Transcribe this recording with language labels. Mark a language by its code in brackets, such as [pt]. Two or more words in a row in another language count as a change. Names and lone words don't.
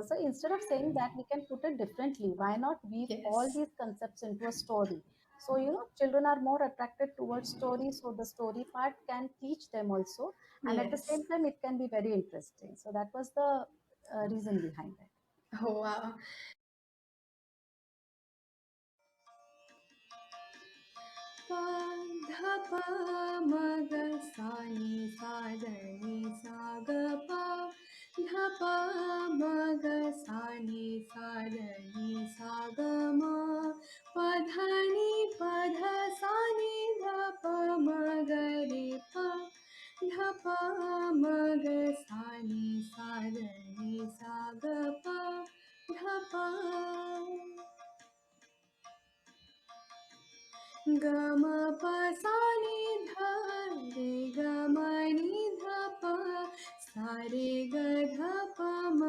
[en] So instead of saying that, we can put it differently. Why not weave all Yes. these concepts into a story? So children are more attracted towards stories, so the story part can teach them also, and at the Yes. same time it can be very interesting. So that was the reason behind it. Oh wow. Pa dha pa ma ga sa ni sa da ni sa ga pa dha pa ma ga sa ni sa da ni sa ga ma pa dha ni pa dha sa ni dha pa ma ga re pa dha pa ma ga sa ni sa da ni sa ga pa dha pa गम प सा नि धा रे ग म नि ध प सा रे ग ध प म